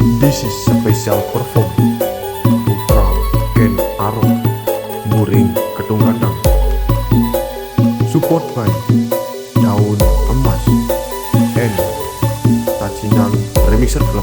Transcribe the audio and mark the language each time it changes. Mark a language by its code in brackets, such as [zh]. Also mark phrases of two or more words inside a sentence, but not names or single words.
[en] This is special perform Putra Ken Arok Muring Kedung Gandang. Support by Daun Emas and Tajinan Remixer Club.